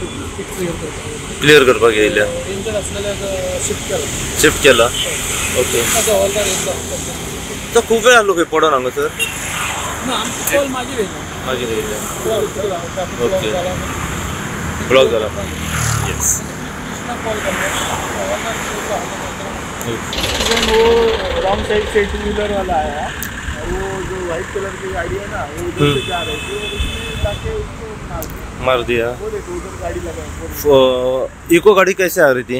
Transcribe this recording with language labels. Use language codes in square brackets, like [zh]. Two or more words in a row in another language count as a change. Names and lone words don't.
[kok] क्लियर करपाक येयल्या, इंजर्ड आसलेल्याक शिफ्ट केला। ओके, तो खूप वेळ आलो खंय पडोन हांगासर? मागीर येयल्या। ओके, ब्लॉक झाला। येस, [hi] वो [en] wrong side [hi] से 2 व्हीलर वाला आया और वो जो [en] white colour [hi] की गाड़ी है ना वो उधर से जा रही थी और उसने जाके उसको मार दिया। वो देखो उधर गाड़ी लगा। इको गाड़ी कैसे आ रही थी?